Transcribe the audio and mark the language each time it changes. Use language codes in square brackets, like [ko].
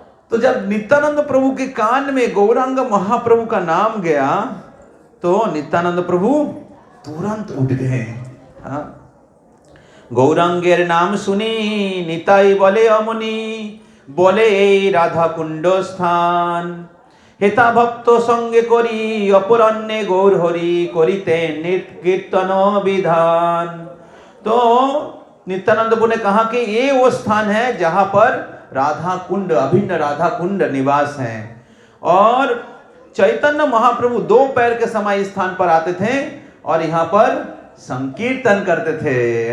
[hi] तो जब नित्यानंद प्रभु के कान में गौरांग महाप्रभु का नाम गया तो नित्यानंद प्रभु तुरंत उठ गए। [bn] हाँ, गौरांगेर नाम सुनी निताई बोले अमनी, बोले এই রাধা কুণ্ড স্থান, হেতা ভক্ত সঙ্গে করি অপরাহ্নে গৌর হরি করিতে কীর্তন विधान। [hi] तो नित्यानंद प्रभु ने कहा कि ये वो स्थान है जहां पर राधा कुंड, अभिन्न राधा कुंड निवास है। और चैतन्य महाप्रभु 2 पैर के समय इस स्थान पर आते थे और यहाँ पर संकीर्तन करते थे।